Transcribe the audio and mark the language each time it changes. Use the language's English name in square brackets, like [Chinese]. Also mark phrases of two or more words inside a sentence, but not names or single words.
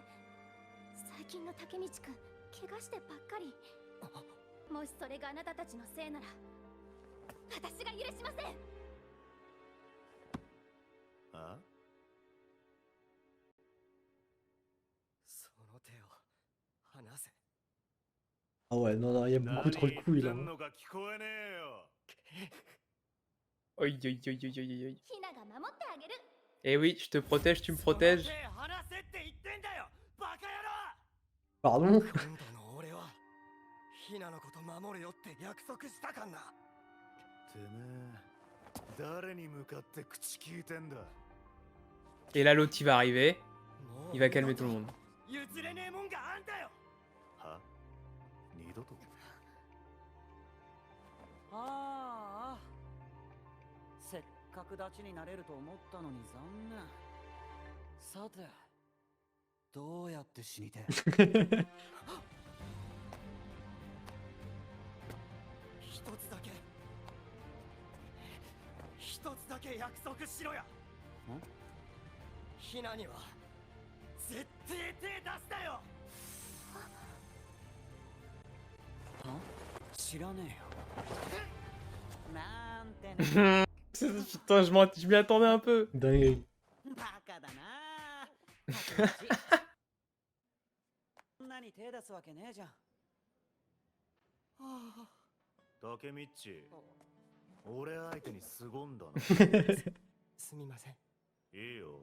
[Japanese] 最近の竹道くん怪我してばっかり。もしそれがあなたたちのせいなら私が許しません。あ、その手を離せ。 [French] Ah ouais, non, non, il y a beaucoup trop de [Japanese] 何 [French] couilles [Japanese] 言 [French] là. [Japanese] ってんのか聞こえねえよ。 Oi, oi, oi, oi, oi, oi. ヒナが守ってあげる。 [French] Eh oui, je te protège, tu me [Japanese] その [French] protèges. [Japanese] 手離せって言ってんだよバカ野郎。 [French] Pardon? [Japanese] 今度の俺はヒナのこと守るよって約束したかんな。てめえ、誰に向かって口聞いてんだ。 [French] Et là, l'autre, il va arriver. [Japanese] もう [French] Il va calmer tout le monde. [Japanese] 譲れねえもんがあんだよ。は、二度と。ああ、せっかくダチになれると思ったのに残念。さて、どうやって死にてえ？一つだけ約束しろや。ヒナには絶対手出すなよ。は？知らねえよ。なんてね。 [French] Putain, je m'y attendais un peu. Dingue. [Japanese] バカだな。そんなに手出すわけねえじゃん。竹ミッチ、俺相手に凄んだな。すみません。いいよ。